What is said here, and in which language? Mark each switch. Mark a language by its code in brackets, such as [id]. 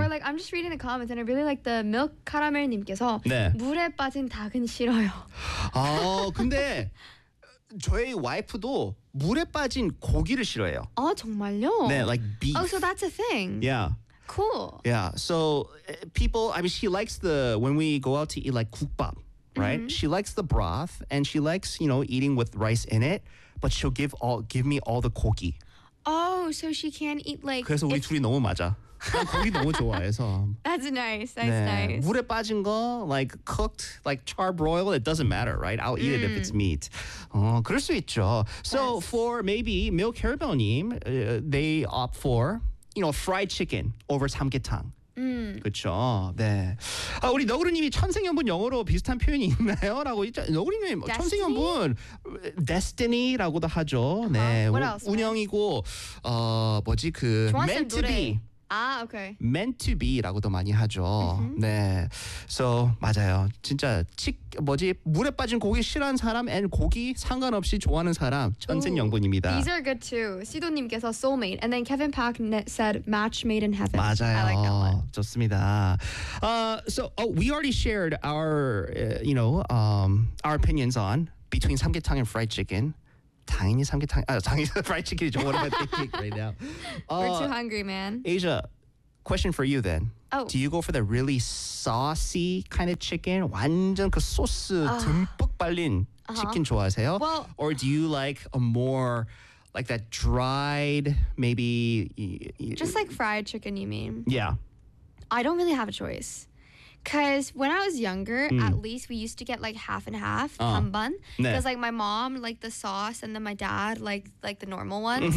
[en] Or like I'm just reading the comments and I really like the milk caramel 님께서 [ko] 네. 물에 빠진 닭은 싫어요. 근데 저희 와이프도 물에 빠진 고기를 싫어해요. 아, 정말요? [en] 네, like beef. Oh, so that's a thing. Yeah. Cool. Yeah. So people, I mean, she likes the, when we go out to eat like 국밥, right? Mm-hmm. She likes the broth and she likes, you know, eating with rice in it, but she'll give me all the 고기. Oh, so she can eat like. [ko] 그래서 우리 둘이 너무 맞아. 고기 너무 좋아해서. [en] That's nice. That's [ko] 네. [en] nice. [ko] 물에 빠진 거, [en] like cooked, like charbroiled, it doesn't matter, right? I'll eat it if it's meat. [ko] 그럴 수 있죠. [en] So yes. For maybe 밀 캐러멜님, they opt for, you know, fried chicken over samgyetang. [ko] 그렇죠. 네. 아 우리 너구리님이 천생연분 영어로 비슷한 표현이 있나요?라고 너구리님 천생연분 destiny라고도 하죠. 네. 운영이고 어 뭐지 그 [en] meant to be. 아, okay. [ko] Meant to be라고도 많이 하죠. Mm-hmm. 네, so 맞아요. 진짜 뭐지 물에 빠진 고기 싫어하는 사람, and 고기 상관없이 좋아하는 사람 천생 영분입니다. [en] These are good too. 시도님께서 soulmate, and then Kevin Park said match made in heaven. [ko] 맞아요. [en] I like that one. [ko] 좋습니다. [en] So oh, we already shared our, you know, our opinions on between 삼계탕 and fried chicken. [ko] 당연히 삼계탕 아 당연히 fried chicken이죠. [en] What am I thinking right now? We're too hungry, man. Asia, question for you then. Oh. Do you go for the really saucy kind of chicken? [ko] 완전 그 소스 듬뿍 발린 치킨 좋아하세요? [en] Well, or do you like a more like that dried, maybe? Just like fried chicken, you mean? Yeah. I don't really have a choice. Because when I was younger, at least we used to get like half and half, hanban. Because like my mom liked the sauce and then my dad liked the normal ones.